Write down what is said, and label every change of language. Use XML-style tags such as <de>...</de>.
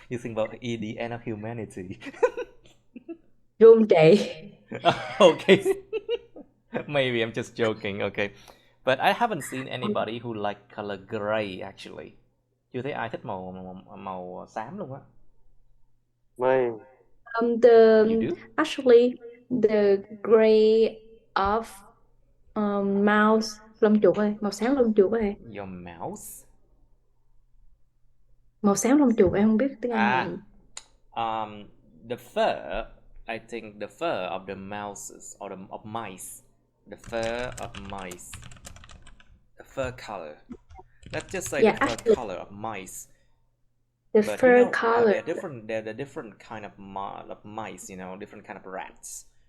<en>You think about the end of humanity. Doomsday. Okay. Maybe I'm just joking. Okay. But I haven't seen anybody who like color gray actually.</en> <vi>Chưa thấy ai thích màu xám luôn á. Mình.</vi> <en>You do? Actually the gray of mouse</en> <vi>lông chuột ơi, màu xám lông chuột ơi.</vi> <en>Your mouse?</en> <vi>Màu xám lông chuột em không biết tiếng Anh là gì.</vi> <en>The fur, I think the fur of the mouses or of mice. The fur of mice. The fur color. Let's just say the fur color of mice. The But fur you know, color. There are different kind of mice, you know, different kind of rats.</en>